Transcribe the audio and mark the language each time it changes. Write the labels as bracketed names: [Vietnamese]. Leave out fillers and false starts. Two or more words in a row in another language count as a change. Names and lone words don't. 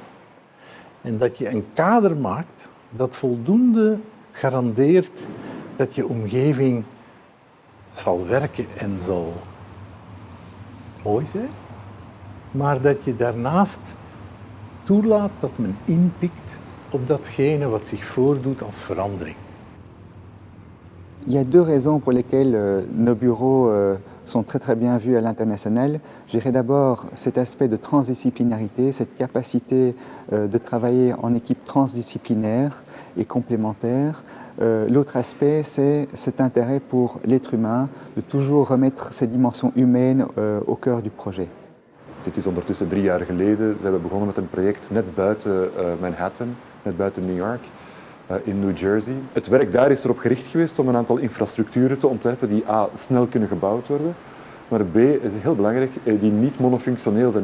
[Dutch] En dat je een kader maakt dat voldoende garandeert dat je omgeving zal werken en zal mooi zijn, maar dat je daarnaast toelaat dat men inpikt op datgene wat zich voordoet als verandering. [French] Il y a deux raisons pour lesquelles nos bureaux sont très très bien vus à l'international. Je dirais d'abord cet aspect de transdisciplinarité, cette capacité de travailler en équipe transdisciplinaire et complémentaire. L'autre aspect, c'est cet intérêt pour l'être humain, de toujours remettre ces dimensions humaines au cœur du projet. [Dutch] Dit is ondertussen 3 jaar geleden. Zijn we begonnen met een project net buiten Manhattan, net buiten New York, in New Jersey. Het werk daar is erop gericht geweest om een aantal infrastructuren te ontwerpen die A, snel kunnen gebouwd worden, maar B, is heel belangrijk, die niet monofunctioneel zijn.